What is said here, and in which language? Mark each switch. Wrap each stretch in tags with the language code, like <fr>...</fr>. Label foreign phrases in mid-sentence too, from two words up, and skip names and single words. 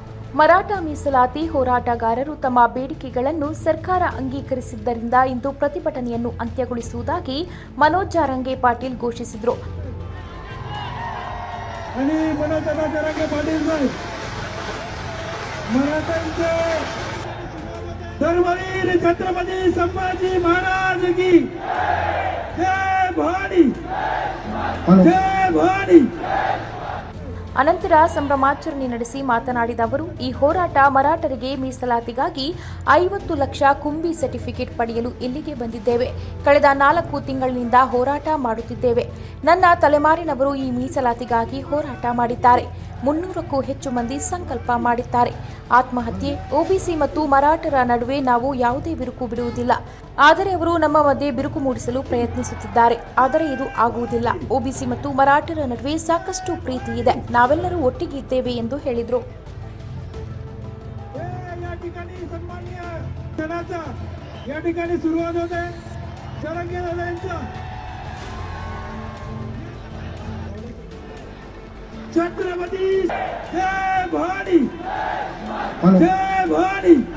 <kn>ಮರಾಠ ಮೀಸಲಾತಿ ಹೋರಾಟಗಾರರು ತಮ್ಮ ಬೇಡಿಕೆಗಳನ್ನು ಸರ್ಕಾರ ಅಂಗೀಕರಿಸಿದ್ದರಿಂದ ಇಂದು ಪ್ರತಿಭಟನೆಯನ್ನು ಅಂತ್ಯಗೊಳಿಸುವುದಾಗಿ ಮನೋಜ್ ಜಾರಂಗೆ ಪಾಟೀಲ್ ಘೋಷಿಸಿದರು.</kn> <mr>धर्मवीर छत्रपति संभाजी महाराज की जय भवानी, जय भवानी.</mr> <kn>ಅನಂತರ ಸಂಭ್ರಮಾಚರಣೆ ನಡೆಸಿ ಮಾತನಾಡಿದ ಅವರು, ಈ ಹೋರಾಟ ಮರಾಠರಿಗೆ ಮೀಸಲಾತಿಗಾಗಿ 50 ಲಕ್ಷ ಕುಂಬಿ ಸರ್ಟಿಫಿಕೇಟ್ ಪಡೆಯಲು ಇಲ್ಲಿಗೆ ಬಂದಿದ್ದೇವೆ. ಕಳೆದ 4 ತಿಂಗಳಿನಿಂದ ಹೋರಾಟ ಮಾಡುತ್ತಿದ್ದೇವೆ. ನನ್ನ ತಲೆಮಾರಿನವರು ಈ ಮೀಸಲಾತಿಗಾಗಿ ಹೋರಾಟ ಮಾಡಿದ್ದಾರೆ. 300ಕ್ಕೂ ಹೆಚ್ಚು ಮಂದಿ ಸಂಕಲ್ಪ ಮಾಡಿದ್ದಾರೆ. ಆತ್ಮಹತ್ಯೆ, ಒಬಿಸಿ ಮತ್ತು ಮರಾಠರ ನಡುವೆ ನಾವು ಯಾವುದೇ ಬಿರುಕು ಬಿಡುವುದಿಲ್ಲ. ಆದರೆ ಅವರು ನಮ್ಮ ಮಧ್ಯೆ ಬಿರುಕು ಮೂಡಿಸಲು ಪ್ರಯತ್ನಿಸುತ್ತಿದ್ದಾರೆ. ಆದರೆ ಇದು ಆಗುವುದಿಲ್ಲ. ಒಬಿಸಿ ಮತ್ತು ಮರಾಠರ ನಡುವೆ ಸಾಕಷ್ಟು ಪ್ರೀತಿ ಇದೆ. ನಾವೆಲ್ಲರೂ ಒಟ್ಟಿಗೆ ಇದ್ದೇವೆ ಎಂದು ಹೇಳಿದರು.</kn> <mr>छत्रपती जय भवानी, जय भवानी.</mr>